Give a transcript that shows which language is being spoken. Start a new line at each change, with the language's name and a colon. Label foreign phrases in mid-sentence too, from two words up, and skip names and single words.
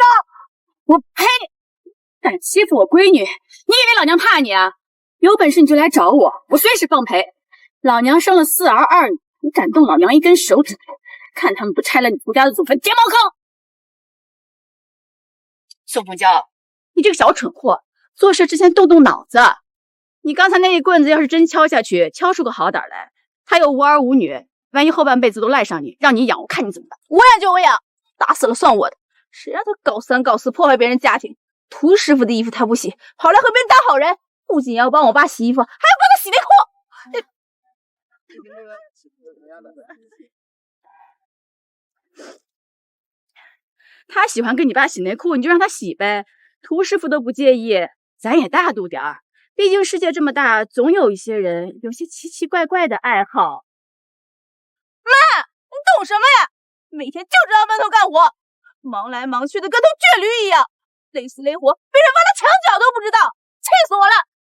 Chinese: 我呸！敢欺負我閨女，你以為老娘怕你啊？有本事你就來找我，我隨時奉陪。老娘生了4兒2女，你敢動老娘一根手指頭，看他們不拆了你涂家的祖墳，填茅坑！宋鳳嬌，你這個小蠢貨，做事之前動動腦子。你剛才那一棍子要是真敲下去，敲出個好歹來，他有5兒5女，萬一後半輩子都賴上你，讓你養，我看你怎麼辦？我養就我養，打死了算我的。誰讓他搞3搞4，破壞別人家庭？涂師傅的衣服他不洗，跑來河邊當好人，不僅要幫我爸洗衣服，還要幫他洗內褲。他喜歡跟你爸洗內褲，你就讓他洗唄。涂師傅都不介意，咱也大度點兒。畢竟世界這麼大，總有一些人有些奇奇怪怪的愛好。媽，你懂什麼呀？每天就知道悶頭幹活，忙來忙去的跟頭倔驢一樣，累死累活，被人挖了牆角都不知道，氣死我了！